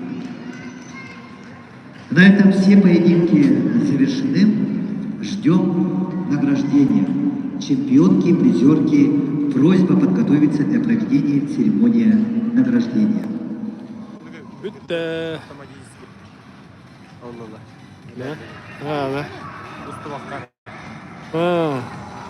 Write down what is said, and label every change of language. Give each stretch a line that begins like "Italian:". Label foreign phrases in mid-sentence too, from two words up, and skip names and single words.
Russian: На этом все поединки завершены. Ждем награждения. Чемпионки и призерки, просьба подготовиться для проведения церемонии награждения.
Turkish: Bitti.
Russian: Автоматически.
Turkish: Allah Allah. Ne? Ha ne? Usta bakar. Ha.